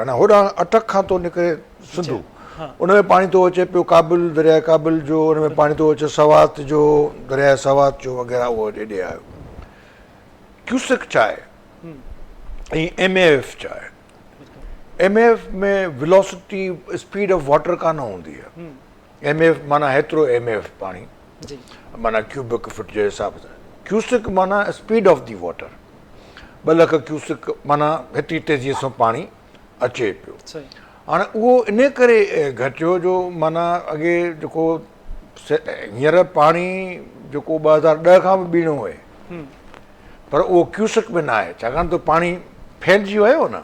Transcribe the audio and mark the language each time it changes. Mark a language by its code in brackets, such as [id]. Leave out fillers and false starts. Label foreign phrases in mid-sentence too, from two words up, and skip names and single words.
[sd] हाणे होॾां अटक खां थो निकिरे सिंधु, उन में पाणी थो अचे पियो काबिल, दरिया काबिल जो, उन में पाणी थो अचे सवात जो, दरिया सवात जो वग़ैरह, उहो हेॾे आयो. क्यूसिक छा आहे ऐं MAF छा आहे? MAF में [en] velocity speed of water [sd] कान हूंदी आहे. MAF माना हेतिरो MAF पाणी, माना क्यूबिक फुट जे हिसाब सां. क्यूसिक माना [en] speed of the water, [sd] 2 लख क्यूसिक माना हेतिरी तेज़ीअ सां पाणी अचे पियो. हाणे उहो इन करे घटियो जो माना अॻे जेको हींअर पाणी जेको 2010 खां बि ॿीणो हुए, पर उहो क्यूसिक में न आहे, छाकाणि त पाणी फैलिजी वियो न.